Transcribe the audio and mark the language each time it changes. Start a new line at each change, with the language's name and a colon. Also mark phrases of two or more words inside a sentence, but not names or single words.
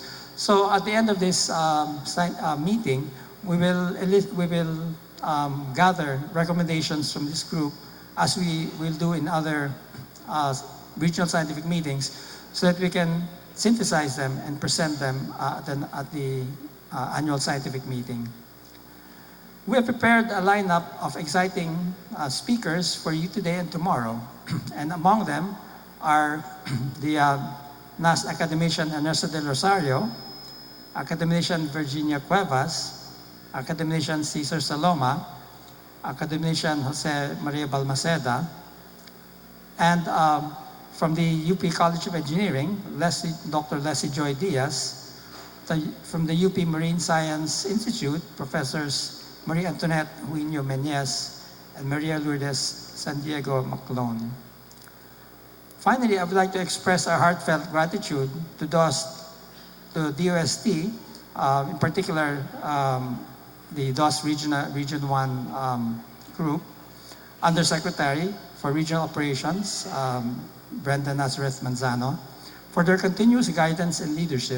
English: So at the end of this meeting, we will gather recommendations from this group, as we will do in other regional scientific meetings, so that we can synthesize them and present them at the annual scientific meeting. We have prepared a lineup of exciting speakers for you today and tomorrow. And among them are the NAST academician Ernesto del Rosario, academician Virginia Cuevas, academician Cesar Saloma, academician Jose Maria Balmaceda, and from the UP College of Engineering, Dr. Leslie Joy Diaz, from the UP Marine Science Institute, Professors Maria Antoinette Huino Meñez and Maria Lourdes San Diego Maclone. Finally, I would like to express our heartfelt gratitude to DOST, in particular the DOST Region 1 group, Undersecretary for Regional Operations, Brenda Nazareth Manzano, for their continuous guidance and leadership.